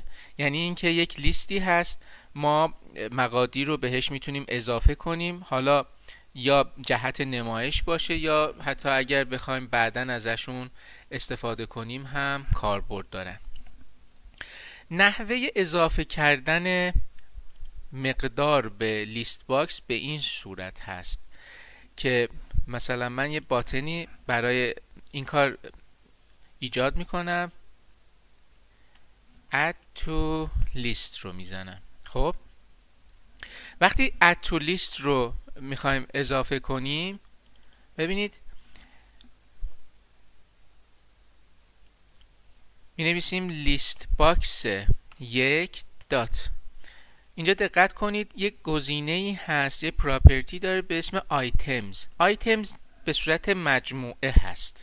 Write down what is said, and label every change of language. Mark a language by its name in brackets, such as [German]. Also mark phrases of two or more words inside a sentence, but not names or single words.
[Persian] یعنی اینکه یک لیستی هست، ما مقادیر رو بهش میتونیم اضافه کنیم، حالا یا جهت نمایش باشه یا حتی اگر بخوایم بعداً ازشون استفاده کنیم هم کاربرد دارن. نحوه اضافه کردن مقدار به [English] list box [Persian] به این صورت هست که مثلا من یه باتنی برای این کار ایجاد میکنم، [English] add to list [Persian] رو میزنم. خب وقتی [English] add to list [Persian] رو میخوایم اضافه کنیم، ببینید مینویسیم [English] list box [Persian] یک دات. اینجا دقت کنید یک گزینه ای هست، یک پراپرتی داره به اسم آیتمز به صورت مجموعه هست.